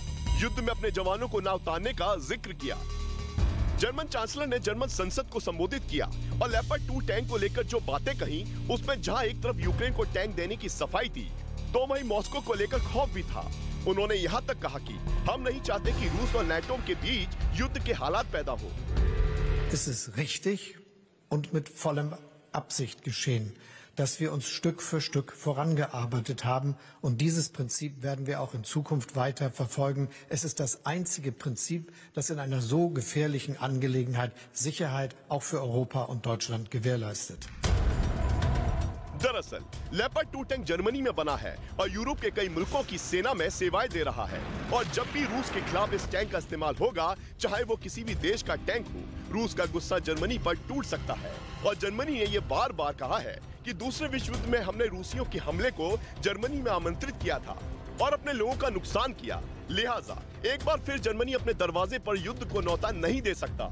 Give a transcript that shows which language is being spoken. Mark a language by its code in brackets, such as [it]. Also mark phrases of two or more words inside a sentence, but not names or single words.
[hi] युद्ध में अपने जवानों को ना उतारने का जिक्र किया। जर्मन चांसलर ने जर्मन संसद को संबोधित किया और लेपर्ड 2 टैंक को लेकर जो बातें कही, उसमें जहां एक तरफ यूक्रेन को टैंक देने की सफाई थी, तो वहीं मॉस्को को लेकर खौफ भी था। उन्होंने यहां तक कहा कि हम नहीं चाहते कि रूस और नाटो के बीच युद्ध के हालात पैदा हो। [de] Es ist richtig und mit vollem Absicht geschehen, dass wir uns Stück für Stück vorangearbeitet haben. Und dieses Prinzip werden wir auch in Zukunft weiter verfolgen. Es ist das einzige Prinzip, das in einer so gefährlichen Angelegenheit Sicherheit auch für Europa und Deutschland gewährleistet. [hi] दरअसल लेपर्ड 2 टैंक जर्मनी में बना है और यूरोप के कई मुल्कों की सेना में सेवाएं दे रहा है। और जब भी रूस के खिलाफ इस टैंक का इस्तेमाल होगा, चाहे वो किसी भी देश का टैंक हो, रूस का गुस्सा जर्मनी पर टूट सकता है। और जर्मनी ने ये बार बार कहा है कि दूसरे विश्व युद्ध में हमने रूसियों के हमले को जर्मनी में आमंत्रित किया था और अपने लोगों का नुकसान किया, लिहाजा एक बार फिर जर्मनी अपने दरवाजे पर युद्ध को न्योता नहीं दे सकता।